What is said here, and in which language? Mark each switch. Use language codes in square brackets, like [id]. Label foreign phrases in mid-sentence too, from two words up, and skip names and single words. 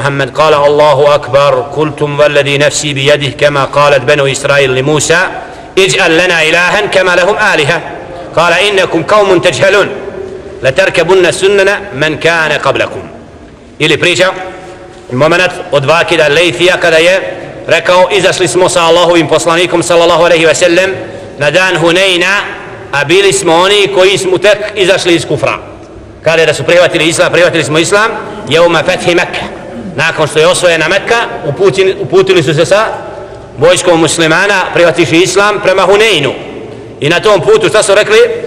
[ar] محمد قال الله أكبر قلتم والذي نفسي بيده كما قالت بنو إسرائيل لموسى اجعل لنا إلها كما لهم آلهة قال إنكم قوم تجهلون لتركبن سنن من كان قبلكم [bs] ili priča moment od Vakida Lejfija kada je rekao izašli smo sa Allahovim poslanikom [ar] صلى الله عليه وسلم [bs] na dan Hunejna a bili smo oni koji smo tek izašli iz kufra kada da su prihvatili smo islam [ar] يوم فتح مكة [bs] nakon što je osvojena Mekka uputili su se sa vojskom muslimana prihvatiši islam prema Hunejnu i na tom putu šta su rekli